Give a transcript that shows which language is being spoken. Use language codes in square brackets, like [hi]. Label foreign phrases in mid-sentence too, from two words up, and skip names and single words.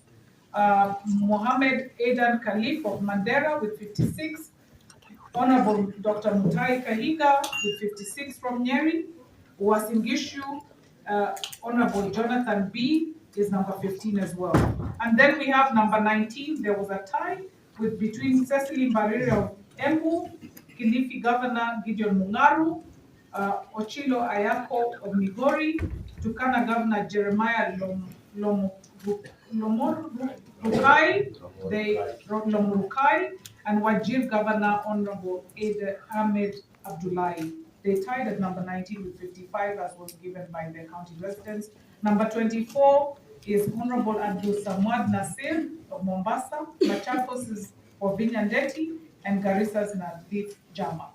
[en] Mohammed Aidan Khalif of Mandera with 56. Honorable Dr. Mutai Kahiga with 56 from Nyeri. Uasin Gishu, Honorable Jonathan B is number 15 as well. And then we have number 19. There was a tie between Cecily Mbarire of Embu, Kilifi Governor Gideon Mungaru, Ochilo Ayako of Migori, Turkana Governor Jeremiah Lomurukai, and Wajir Governor Honorable Ahmed Abdullahi. They tied at number 19 with 55, as was given by the county residents. Number 24 is Honorable Abdul Samad Nasir of Mombasa, Machakos is Ovinya Ndeti, and Garissa's Nadif Jama.